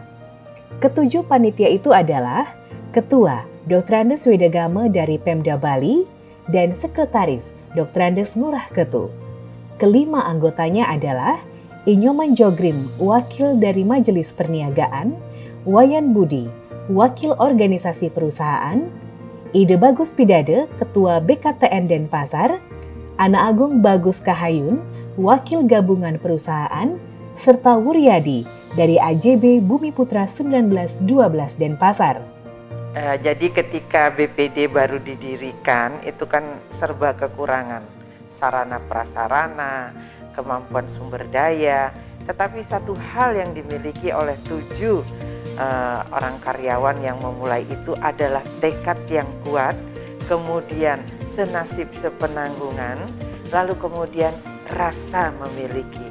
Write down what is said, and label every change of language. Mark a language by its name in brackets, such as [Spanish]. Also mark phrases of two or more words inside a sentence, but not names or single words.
[Indonesian] Ketujuh panitia itu adalah Ketua Dr. Andes Wedagama dari Pemda Bali dan Sekretaris Dr. Andes Ngurah Ketu. Kelima anggotanya adalah Inyoman Jogrim, Wakil dari Majelis Perniagaan, Wayan Budi, Wakil Organisasi Perusahaan, Ide Bagus Pidade, Ketua BKTN Denpasar, Ana Agung Bagus Kahayun, Wakil Gabungan Perusahaan, serta Wuryadi dari AJB Bumi Putra 1912 Denpasar. Jadi ketika BPD baru didirikan, itu kan serba kekurangan. Sarana prasarana, kemampuan sumber daya, tetapi satu hal yang dimiliki oleh 7 orang karyawan yang memulai itu adalah tekad yang kuat, kemudian senasib sepenanggungan, lalu kemudian rasa memiliki.